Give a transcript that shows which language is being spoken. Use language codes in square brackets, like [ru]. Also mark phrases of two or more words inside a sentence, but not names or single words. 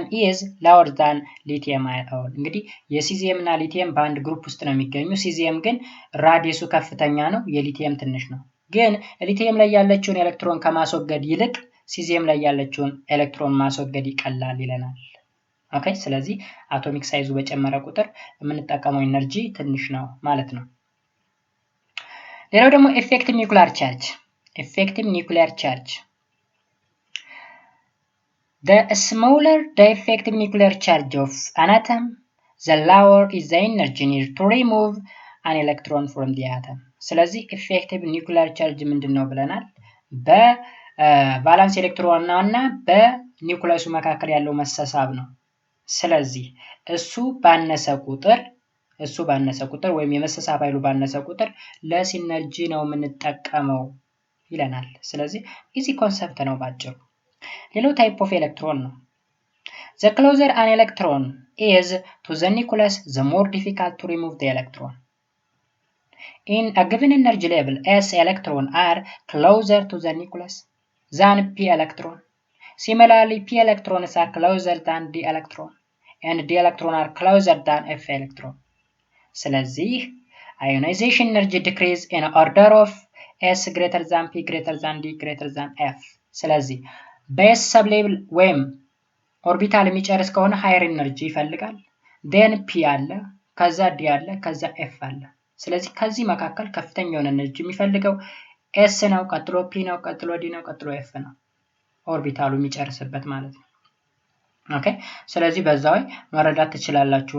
[en] is lower than lithium ion። [am] እንግዲህ የሲዚየም እና ሊቲየም በአንድ ግሩፕ ውስጥ ነው የሚገኙ። ሲዚየም ግን ራዲየሱ ከፍተኛ ነው፣ የሊቲየም ትንሽ ነው። ግን ሊቲየም ላይ ያለችውን ኤሌክትሮን ከማስወገድ ይልቅ ሲዚየም ላይ ያለችውን ኤሌክትሮን ማስወገድ ይቀላል ይለናል። ኦኬ፣ ስለዚህ [en] atomic sizeዙ [am] በጨመረ ቁጥር የምንጠቀመው ኢነርጂ ትንሽ ነው ማለት ነው። ሌላው ደግሞ [en] effective nuclear charge። effective nuclear charge the smaller the effective nuclear charge of an atom, the lower is the energy needed to remove an electron from the atom. [am] ስለዚህ [en] effective nuclear charge [am] ምንድነው ብለናል? በቫላንስ ኤሌክትሮን እና በኒውክለሱ መካከል ያለው መሳሳብ ነው። ስለዚህ እሱ ባነሰ ቁጥር ወይም የመሳሳብ ኃይሉ ባነሰ ቁጥር [en] less energy [am] ነው የምንጠቀመው ይለናል። ስለዚህ [en] easy concept [am] ነው ባጭሩ። ሌላው [en] type of electron [am] ነው። [en] the closer an electron is to the nucleus, the more difficult to remove the electron. In a given energy level, s electrons are closer to the nucleus than p electron. Similarly, p electrons are closer than d electron, and d electron are closer than f electron. ስለዚህ ionization energy decrease in order of s greater than p greater than d greater than f. [am] ስለዚህ በኤስ [en] sub level [am] ወይም ኦርቢታል የሚጨርስ ከሆነ [en] higher energy [am] ይፈልጋል። ዴን ፒ አለ፣ ከዛ ዲ አለ፣ ከዛ ኤፍ አለ። ስለዚህ ከዚህ መካከል ከፍተኛ የሆነ ኢነርጂ የሚፈልገው ኤስ ነው፣ ቀጥሎ ፒ ነው፣ ቀጥሎ ዲ ነው፣ ቀጥሎ ኤፍ ነው። ኦርቢታሉ የሚጨርስበት ማለት ነው። ኦኬ፣ ስለዚህ በዛው መረዳት ትችላላችሁ